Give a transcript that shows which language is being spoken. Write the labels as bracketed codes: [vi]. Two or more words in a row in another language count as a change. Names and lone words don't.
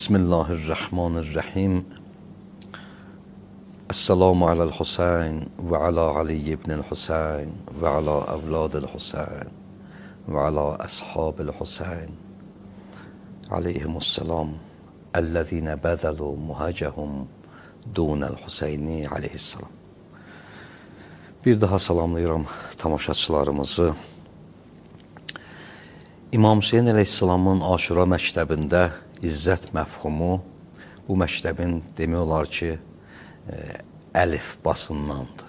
[ar] بسم الله الرحمن الرحيم. السلام على الحسين وعلى علي بن الحسين وعلى أولاد الحسين وعلى أصحاب الحسين عليهم السلام الذين بذلوا مهجهم دون الحسين عليه السلام. [az] Bir daha salamlayıram tamaşaçılarımızı. İmam Hüseyin aleyhisselamın Aşura məktəbində İzzət məfhumu bu məktəbin demək olar ki, əlifbasındandır.